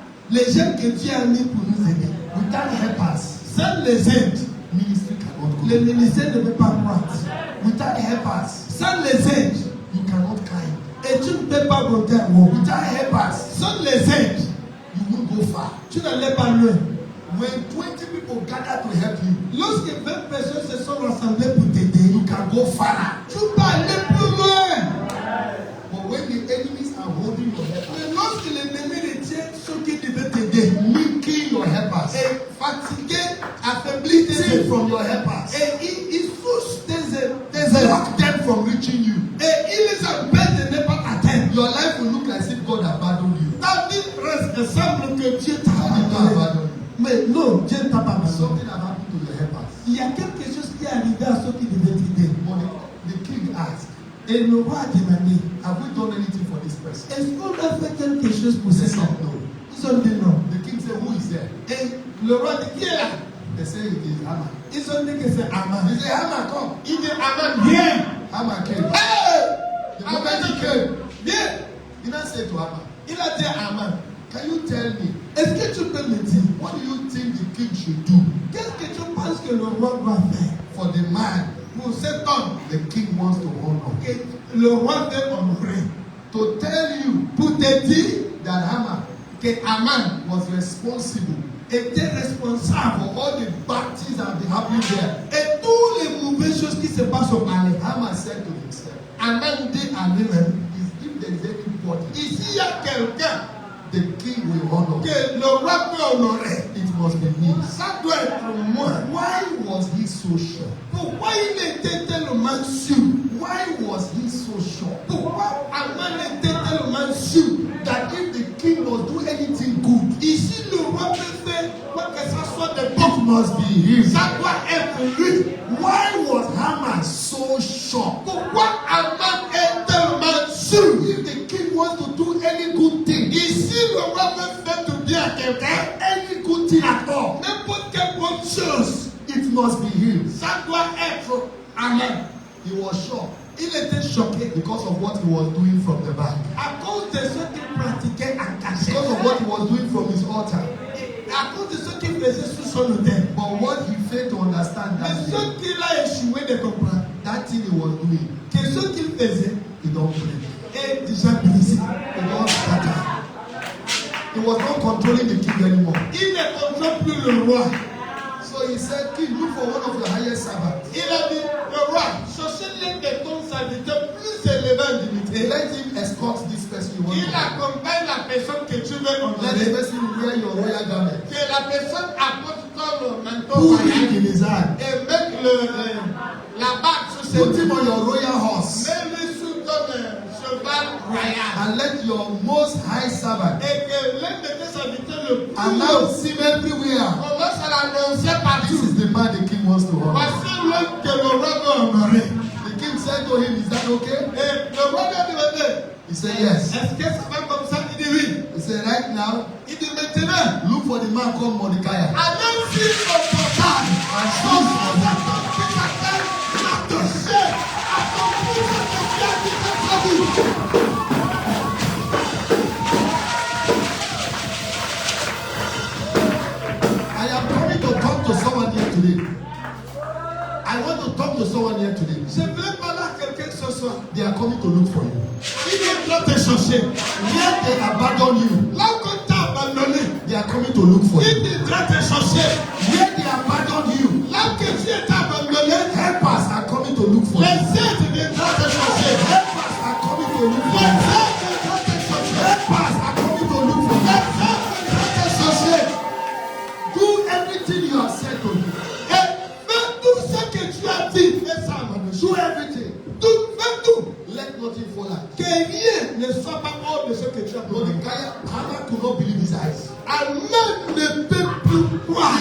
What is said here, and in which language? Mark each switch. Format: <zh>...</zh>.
<fr>Les gens que Dieu a mis pour nous aider.</fr> <en>Without helpers,</en> <fr>Sans les aides,</fr> <en>ministry cannot</en> <fr>le</fr> <en>grow.</en> <fr>ministère ne peut pas croître.</fr> <en>Without helpers,</en> <fr>Sans les aides,</fr> <en>you cannot climb.</en> <fr>et tu ne peux pas monter en haut.</fr> <en>Without helpers,</en> <fr>Sans les aides,</fr> <en>you won't go far.</en> <fr>tu n'allais pas loin.</fr> <en>When 20 people gather to help you,</en> <fr>Lorsque 20 personnes se sont rassemblées pour t'aider,</fr> <en>you can go farther.</en> <fr>tu peux aller plus loin.</fr> <en>But when the enemies are holding your helpers,</en> <fr>Mais lorsque l'ennemi retient ceux qui devaient t'aider,</fr> <en>weakening your helpers,</en> <fr>et fatigué, affaibli tes</fr> <en>steal</en> <fr>aides,</fr> <en>from your helpers,</en> <fr>et il touche tes aides,</fr> <en>block them from reaching you,</en> <fr>et il les empêche de ne pas t'atteindre.</fr> <en>your life will look as if God abandoned you.</en> <fr>Ta vie ressemble que Dieu t'a</fr> <en>God did not</en> <fr>abandonné.</fr> <en>abandon you.</en> <fr>Mais non, Dieu ne t'a pas abandonné.</fr> <en>Something has happened to your helpers.</en> <fr>Il y a quelque chose qui est arrivé à ceux qui devaient t'aider.</fr> <en>But the king asked,</en> <fr>Et le roi a demandé,</fr> <en>have we done anything for this person?</en> <fr>est-ce qu'on a fait quelque chose pour</fr> <en>They</en> <fr>ces</fr> <en>said</en> <fr>gens?</fr> <en>no.</en> <fr>Ils ont dit non.</fr> <en>The king said, who is there?</en> <fr>Et le roi dit, qui est là?</fr> <en>They said it is Haman.</en> <fr>Ils ont dit que c'est Haman.</fr> <en>He said, Haman, come.</en> <fr>Il dit, Haman, viens.</fr> <en>Haman came. Hey! The moment he came,</en> <fr>Viens.</fr> <en>he now said to Haman,</en> <fr>Il a dit à Haman,</fr> <en>can you tell me,</en> <fr>est-ce que tu peux me dire,</fr> <en>what do you think the king should do</en> <fr>qu'est-ce que tu penses que le roi doit faire</fr> <en>for the man</en> <fr>pour cet homme</fr> <en>the king wants to honor?</en> <fr>que le roi veut honorer?</fr> <en>To tell you</en> <fr>Pour te dire</fr> <en>that Haman</en> <fr>que Haman</fr> <en>was responsible</en> <fr>était responsable</fr> <en>for all the bad things that have been happening there.</en> <fr>et toutes les mauvaises choses qui se passent au palais.</fr> <en>Haman said to himself,</en> <fr>Haman dit à lui-même,</fr> <en>if there is anybody</en> <fr>ici il y a quelqu'un</fr> <en>the king will honor,</en> <fr>que le roi peut honorer.</fr> <en>it must be me.</en> <fr>Ça doit être moi.</fr> <en>Why was he so sure?</en> <fr>Pourquoi il était tellement sûr?</fr> <en>Why was he so sure</en> <fr>Pourquoi Haman était tellement sûr?</fr> <en>that if the king must do anything good,</en> <fr>Ici, le roi peut faire quoi que ça soit de</fr> <en>it</en> <fr>bon.</fr> <en>must be him?</en> <fr>Ça doit être lui.</fr> <en>Why was Haman so sure?</en> <fr>Pourquoi Haman est tellement sûr?</fr> <en>If the king wants to do any good thing,</en> <fr>Ici, le roi peut faire du bien à quelqu'un.</fr> <en>any good thing at all,</en> <fr>N'importe quelle bonne chose.</fr> <en>it must be him.</en> <fr>Ça doit être Haman.</fr> <en>He was sure</en> <fr>Il était choqué</fr> <en>because of what he was doing from the back.</en> <fr>à cause de ce qu'il pratiquait en chair.</fr> <en>Because of what he was doing from his altar.</en> <fr>À cause de ce qu'il faisait sous son autel.</fr> <en>But what he failed to understand</en> <fr>Mais</fr> <en>that</en> <fr>ce</fr> <en>day,</en> <fr>qu'il a échoué de comprendre,</fr> <en>that thing he was doing,</en> <fr>que ce qu'il faisait</fr> <en>he don't break.</en> <fr>est déjà brisé.</fr> <en>He don't scatter. He was not controlling the king anymore.</en> <fr>Il ne contrôle plus le roi.</fr> <en>So he said, King, look for one of your highest servants.</en> <fr>Il a dit, le roi, cherchez l'un de ton serviteur plus élevé en dignité.</fr> <en>Let him escort this person you want</en> <fr>Il</fr> <en>to.</en> <fr>accompagne la personne que tu veux</fr> <en>Let the</en> <fr>honorer.</fr> <en>person wear your royal garment.</en> <fr>Que la personne apporte ton manteau</fr> <en>Put</en> <fr>royal</fr> <en>him in his hand.</en> <fr>et mette la bague sur ses</fr> <en>Put him</en> <fr>mains.</fr> <en>on your royal horse.</en> <fr>Mets-le sous ton cheval royal.</fr> <en>And let your most high servant</en> <fr>Et que l'un de tes serviteurs le plus</fr> <en>announce him everywhere.</en> <fr>commence à l'annoncer</fr> <en>This</en> <fr>partout.</fr> <en>is the man the king wants to honor.</en> <fr>Voici l'homme que le roi veut honorer.</fr> <en>The king said to him, Is that okay?</en> <fr>Et le roi lui a demandé,</fr> <en>He said, Yes.</en> <fr>est-ce que ça va comme ça? Il dit oui.</fr> <en>He said, Right now,</en> <fr>Il dit maintenant,</fr> <en>look for the man called Mordecai.</en> <fr>allons-y au portail.</fr> <en>And choose for him.</en> <fr>Qui s'appelle Mardochée, à ton fils, à ton frère, qui t'a traduit.</fr> <en>I am coming to talk to someone here today. I want to talk to someone here today.</en> <fr>Je voulais parler à quelqu'un ce soir.</fr> <en>They are coming to look for you.</en> <fr>Il viendra te chercher.</fr> <en>Where they abandon you,</en> <fr>Là où on t'a abandonné,</fr> <en>they are coming to look for</en> <fr>il</fr> <en>you.</en> <fr>viendra te chercher.</fr> <en>Where they abandon you,</en> <fr>Là où tu es abandonné,</fr> <en>helpers are coming to look for</en> <fr>les</fr> <en>you.</en> <fr>aides viendront te chercher.</fr> <en>Helpers are coming to look for</en> <fr>Les</fr> <en>you.</en> <fr>aides viendront te chercher.</fr> <en>Helpers are coming to look for</en> <fr>Les</fr> <en>you.</en> <fr>aides viendront te chercher.</fr> <en>Do everything you have said to do.</en> <fr>Et fais tout ce que tu as dit. Fais ça, Mardochée.</fr> <en>Do everything.</en> <fr>Tout, fais tout.</fr> <en>Let nothing fall out.</en> <fr>Que rien ne soit pas hors de ce que tu as donné.</fr> <en>Mordecai, Haman could not believe his eyes.</en> <fr>Amen ne peut plus croire.</fr>